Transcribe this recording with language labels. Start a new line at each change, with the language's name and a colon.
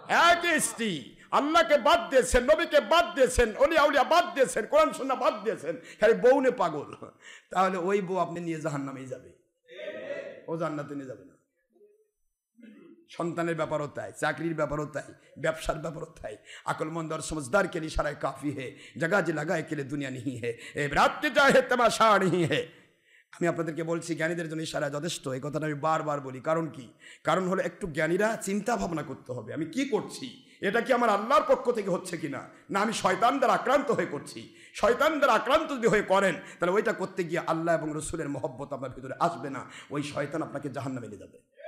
Bangla: একই স্ত্রী, আল্লাহকে বাদ দিয়েছেন, নবীকে বাদ দিয়েছেন, ওলিয়া উলিয়া বাদ দিয়েছেন, কোরআন সুন্নাহ বাদ দিয়েছেন, খালি বউ নে পাগল, তাহলে ওই বউ আপনি নিয়ে জাহান্নামেই যাবে, ও জান্নাতে নিয়ে যাবে না। সন্তানের ব্যাপারও তাই, চাকরির ব্যাপারও তাই, ব্যবসার ব্যাপারও তাই।
Hindi: আকলমন্দ और समझदार के लिए इशारा काफी है, जगह जी लगाए के लिए दुनिया नहीं है, ए रात के चाहे तमाशा नहीं है।
Bangla: আমি আপনাদেরকে বলছি জ্ঞানীদের জন্য ইশারা যথেষ্ট, এই কথাটা আমি বারবার বলি। কারণ কি? কারণ হলো একটু জ্ঞানীরা চিন্তা ভাবনা করতে হবে, আমি কি করছি, এটা কি আমার আল্লাহর পক্ষ থেকে হচ্ছে কিনা, না আমি শয়তান দ্বারা আক্রান্ত হয়ে করছি। শয়তান দ্বারা আক্রান্ত যদি হয়ে করেন, তাহলে ওইটা করতে গিয়ে আল্লাহ এবং রসুলের মহব্বত আপনার ভিতরে আসবে না, ওই শয়তান আপনাকে জাহান্নামে নিয়ে যাবে।